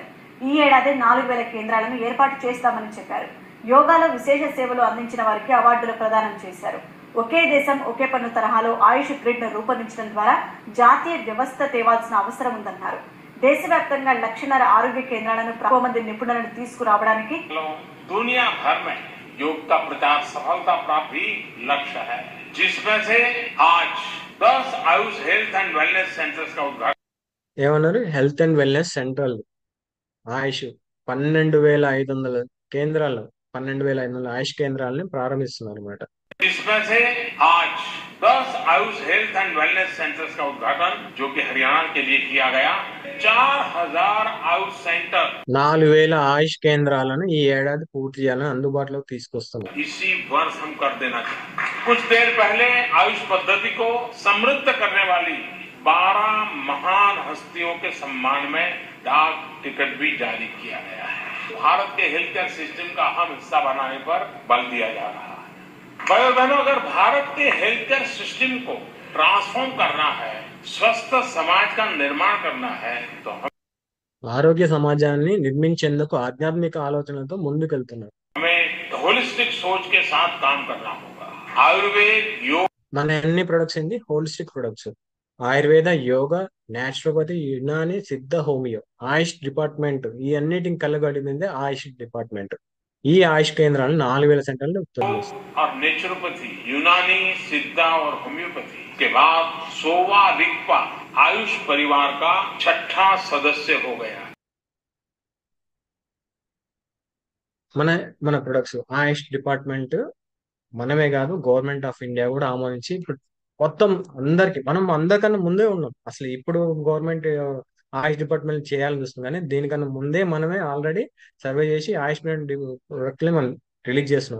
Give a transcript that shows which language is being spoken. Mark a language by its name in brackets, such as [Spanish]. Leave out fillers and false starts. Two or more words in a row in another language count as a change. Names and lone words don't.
[Telugu] ఈ ఏడాది 4,000 కేంద్రాలను ఏర్పాటు చేస్తామని చెప్పారు. యోగాలో విశేష సేవలు అందించిన వారికి అవార్డులు ప్రదానం చేశారు. ఒకే దేశం ఒకే పన్ను తరహాలో ఆయుష్ గ్రిడ్ ను రూపొందించడం ద్వారా జాతీయ వ్యవస్థ తేవాల్సిన అవసరం ఉందన్నారు. దేశవ్యాప్తంగా 1,50,000 ఆరోగ్య కేంద్రాలను 1,000 మంది నిపుణులను తీసుకురావడానికి [Hindi] दुनिया भर में योग का प्रचार सफलता प्राप्त भी लक्ष्य है, जिसमें से आज 10 आयुष [English] health and wellness centres [Hindi] का उद्घाटन। [Telugu] ఏమన్నారు? [English] health and wellness central [Telugu] ఆయుష్ 12,500 కేంద్రాలు, 12,500 ఆయుష్ కేంద్రాలని ప్రారంభిస్తున్నారు అనమాట. [Hindi] इसमें से आज 10 आयुष [English] health and wellness centres [Hindi] का उद्घाटन जो कि हरियाणा के लिए किया गया। 4,000 आयुष सेंटर [Telugu] 4,000 ఆయుష్ కేంద్రాలను ఈ ఏడాది పూర్తి చేయాలని అందుబాటులోకి తీసుకొస్తున్నారు. [Hindi] इसी वर्ष हम कर देना चाहिए। कुछ देर पहले आयुष पद्धति को समृद्ध करने वाली 12 महान हस्तियों के सम्मान में डाक टिकट भी जारी किया गया है। भारत के [English] health care system [Hindi] का अहम हिस्सा बनाने पर बल दिया जा रहा है। भाई बहनों, अगर भारत के [English] health care system [Hindi] को ट्रांसफॉर्म करना है, स्वस्थ समाज का निर्माण करना है, तो [Telugu] ఆరోగ్య సమాజాన్ని నిర్మించేందుకు ఆధ్యాత్మిక ఆలోచనలతో ముందుకెళ్తున్నారు. [Hindi] हमें होलिस्टिक सोच के साथ काम करना होगा। आयुर्वेद, योग, [Telugu] మన అన్ని ప్రొడక్ట్స్ ఏంటి? [English] holistic products. [Telugu] ఆయుర్వేద, యోగా, నేచురోపతి, యునాని, సిద్ధ, హోమియో, ఆయుష్ డిపార్ట్మెంట్ ఈ అన్నిటిని కలగడిపోయింది ఆయుష్ డిపార్ట్మెంట్. ఈ ఆయుష్ కేంద్రాలను 4,000 సెంటర్లు [Hindi] और नेचुरोपैथी, यूनानी, सिद्धा और होम्योपैथी के बाद सोवा रिक्पा आयुष परिवार का 6ठा सदस्य हो गया। [Telugu] మన మన ప్రొడక్ట్స్ ఆయుష్ డిపార్ట్మెంట్ మనమే కాదు, గవర్నమెంట్ ఆఫ్ ఇండియా కూడా ఆమోదించి ఇప్పుడు మొత్తం అందరికి, మనం అందరికన్నా ముందే ఉన్నాం. అసలు ఇప్పుడు గవర్నమెంట్ ఆయుష్ డిపార్ట్మెంట్ చేయాలని చూస్తుంది, కానీ దీనికన్నా ముందే మనమే [English] already survey [Telugu] చేసి ఆయుష్ ప్రొడక్ట్ని మనం రిలీజ్ చేస్తున్నాం.